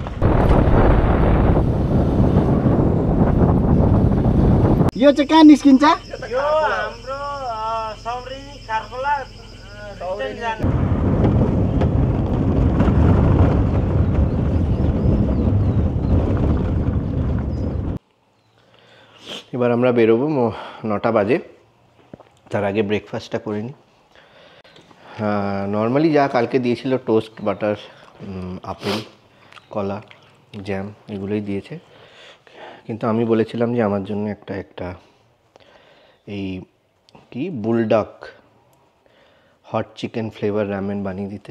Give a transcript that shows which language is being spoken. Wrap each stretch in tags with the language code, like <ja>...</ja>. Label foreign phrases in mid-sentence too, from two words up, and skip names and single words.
<ne>यो चाहिँ कहाँ निस्किन्छ? यो हाम्रो सौरी खारखोला रिटर्न जाने।</ne> <bn>এবার আমরা বেরোবো 9টা বাজে। তার আগে ব্রেকফাস্টটা করে নিই। নর্মালি যা কালকে দিয়েছিল</bn> <en>toast, butter, apple,</en> <bn>কলা, জ্যাম এগুলোই দিয়েছে, কিন্তু আমি বলেছিলাম যে আমার জন্য একটা এই কি বুলডগ</bn> <en>hot chicken flavor</en> <bn>রামেন বানিয়ে দিতে।</bn>